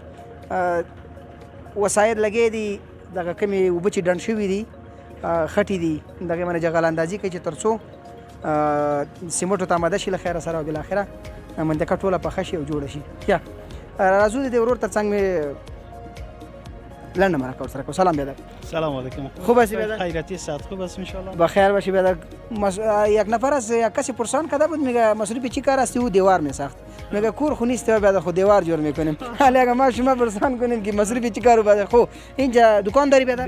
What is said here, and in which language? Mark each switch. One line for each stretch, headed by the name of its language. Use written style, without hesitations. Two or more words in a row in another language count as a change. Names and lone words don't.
Pashto: وسایل لګې دي دغه کومې اوبه چې ډنډ شوي دي خټې دي دغې باندې جغل اندازي کوي چې تر څو سیمټو ته آماده شي له خیره سره او بالاخره منطقه ټوله پخه شي او جوړه شي. یا راځو د دې ورور تر څنګ مې لنډه مرکه ورسره کوو.
Persian: سلام بیادر. سلام علیکم. خوب هستی بیادر؟ خیرتی ساعت خوب هست انشالله. بخیر باشی بیادر. یک نفر از یک کسی پرسان کرده بود میگه مصروف چی کار هستی؟ او دیوار میساخت. میگه کور خو نیست بیادر خود دیوار جور میکنیم. حالا اگه ما شما پرسان کنیم که مصروف چی کارو بیادر خو اینجا دکان داری بیادر؟